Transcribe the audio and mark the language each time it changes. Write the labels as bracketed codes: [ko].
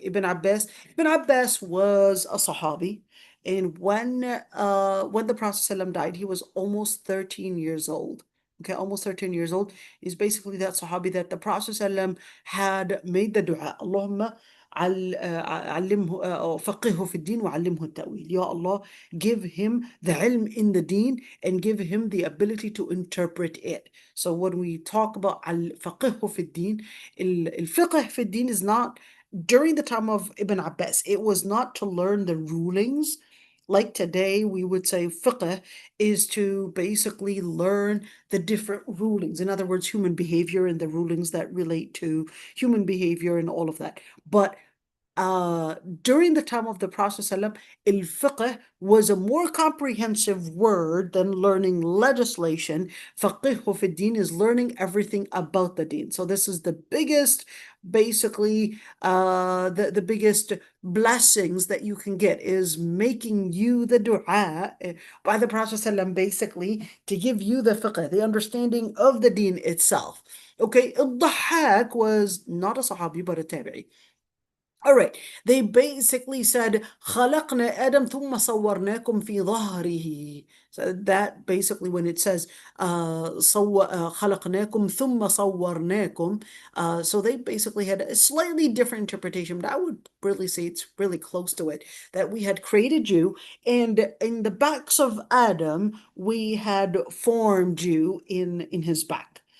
[en] Ibn Abbas was a Sahabi, and when the Prophet ﷺ died, he was almost 13 years old. Okay, almost 13 years old. Is basically that Sahabi that the Prophet ﷺ had made the dua. [ar] Allahumma علمه أو فقهه في الدين وعلمه التأويل. [en] Ya Allah, give him the ilm in the deen and give him the ability to interpret it. So when we talk about al-faqih في الدين, [ar] الفقه في الدين [en] is not, during the time of Ibn Abbas, it was not to learn the rulings. Like today, we would say fiqh is to basically learn the different rulings. In other words, human behavior and the rulings that relate to human behavior and all of that. But during the time of the Prophet ﷺ, al-fiqh was a more comprehensive word than learning legislation. Faqih fi din is learning everything about the deen. So this is the biggest, basically, the biggest blessings that you can get is making you the dua by the Prophet ﷺ, basically, to give you the fiqh, the understanding of the deen itself. Okay, al-Dhahhak was not a Sahabi, but a Tabi'i. All right, they basically said [ar] خلقنا آدم ثم صورناكم في ظهره. [en] So that basically when it says [ar] خلقناكم ثم صورناكم, [en] so they basically had a slightly different interpretation, but I would really say it's really close to it, that we had created you, and in the backs of Adam, we had formed you in his back.